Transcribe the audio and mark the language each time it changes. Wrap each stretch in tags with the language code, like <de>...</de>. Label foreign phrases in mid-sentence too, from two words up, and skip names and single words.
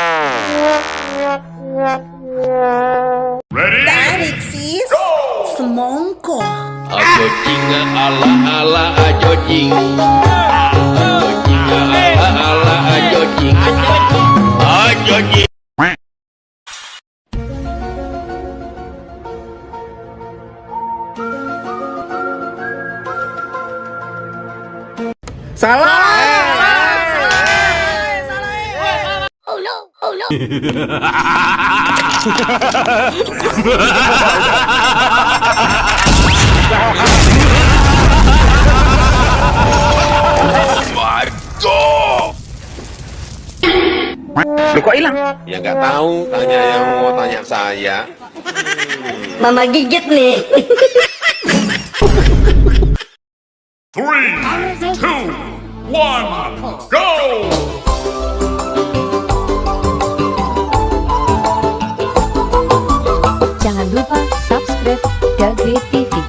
<en>Ready?</en> <id>Tarik sis. Semongko. Ajo jinga ala ajo jing. Ajo jinga ala ajo jing. Ajo jing.</id> <en>Oh no. My God!</en> <id>Loh kok hilang? Ya nggak tahu, tanya yang mau tanya saya. Mama gigit nih.</id> <en>3, 2, 1, go!</en> <id>Jangan lupa subscribe Dage TV.</id>